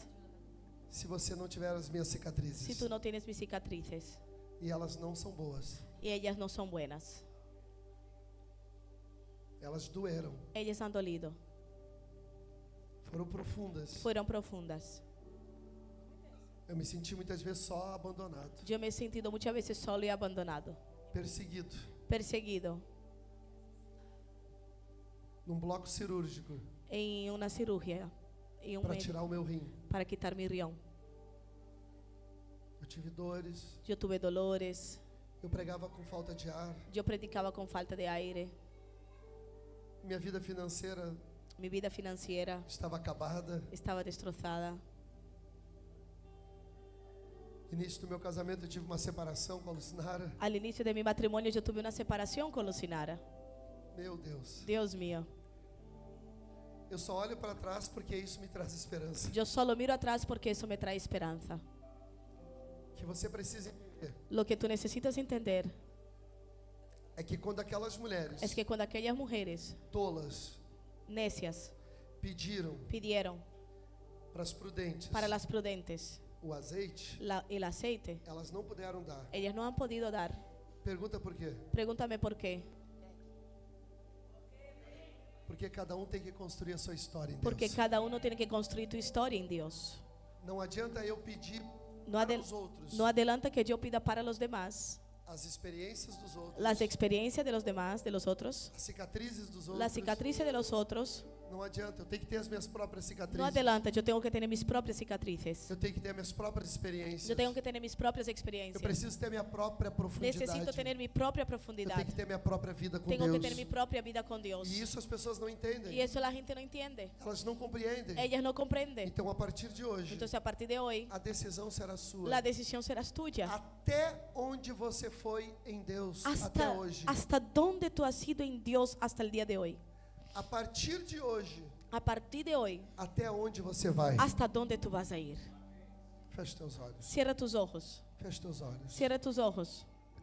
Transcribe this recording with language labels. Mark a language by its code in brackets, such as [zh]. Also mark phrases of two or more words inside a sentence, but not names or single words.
[pt] se você não tiver as minhas [es] si [pt] cicatrizes. [es] tú no tienes mis cicatrices. [pt] E elas não são boas. [es] Y ellas no son buenas. [pt] Elas doeram, [es] Ellas han dolido, [pt] foram profundas. [es] fueron profundas. [pt] Eu me senti muitas vezes só, abandonado, [es] Yo me he sentido muchas veces solo y abandonado, [pt] perseguido, [es] perseguido [pt] num bloco cirúrgico [es] en una cirugía y un [pt] para [es] médico [pt] tirar o meu rim. [es] para quitar mi riñón. [pt] Eu tive dores, [es] Yo tuve dolores, [pt] eu pregava com falta de ar, [es] yo predicaba con falta de aire, [pt] minha vida financeira [es] mi vida financiera [pt] estava acabada. [es] estaba destrozada. [pt] Início do meu casamento eu tive uma separação com a Lucinara. [es] Al inicio de mi matrimonio yo tuve una separación con Lucinara. [pt] Meu Deus. [es] Dios mío, [pt] Eu só olho para trás porque isso me traz esperança. [es] yo solo miro atrás porque eso me trae esperanza. [pt] Que você precisa entender [es] Lo que tú necesitas entender [pt] é que quando aquelas mulheres [es] es que cuando aquellas mujeres [pt] tolas [es] necias [pt] pediram [es] pidieron [pt] para as prudentes [es] para las prudentes [pt] o azeite, [es] el aceite, [pt] elas não puderam dar. [es] ellas no han podido dar. [pt] Pergunta por quê? [es] Pregúntame por qué. [pt] Porque cada um tem que construir a sua história em [es] Porque [pt] Deus. [es] cada uno tiene que construir tu historia en Dios. [pt] Não adianta eu pedir [es] No, [pt] para [es] adel- [pt] os outros [es] no adelanta que yo pida para los demás [pt] as experiências dos outros, [es] las experiencias de los demás, de los otros, [pt] as cicatrizes dos outros. [es] las cicatrices de los otros. [pt] Não adianta, eu tenho que ter as minhas próprias cicatrizes. [es] No adelanta, yo tengo que tener mis propias cicatrices. [pt] Eu tenho que ter as minhas próprias experiências. [es] Yo tengo que tener mis propias [pt] Eu [es] experiencias. [pt] preciso ter a minha própria profundidade. [es] Necesito tener mi propia [pt] Eu [es] profundidad. [pt] tenho que ter minha própria vida com [es] Tengo [pt] Deus. [es] que tener mi propia vida con Dios. [pt] E isso as pessoas não entendem. [es] Y eso la gente no entiende. [pt] Elas não compreendem. [es] Ellas no comprenden. [pt] Então, a partir de hoje, [es] Entonces, a partir de hoy, [pt] a decisão será sua. [es] la decisión será tuya. [pt] Até onde você foi em Deus até [es] Hasta, [pt] hoje. [es] hasta dónde tú has ido en Dios hasta el día de hoy. [pt] A partir de hoje, [es] A partir de hoy, [pt] até onde você vai. [es] hasta dónde tú vas a ir. [pt] Feche teus olhos. [es] Cierra tus ojos. [pt] Feche teus olhos. [es] Cierra tus ojos.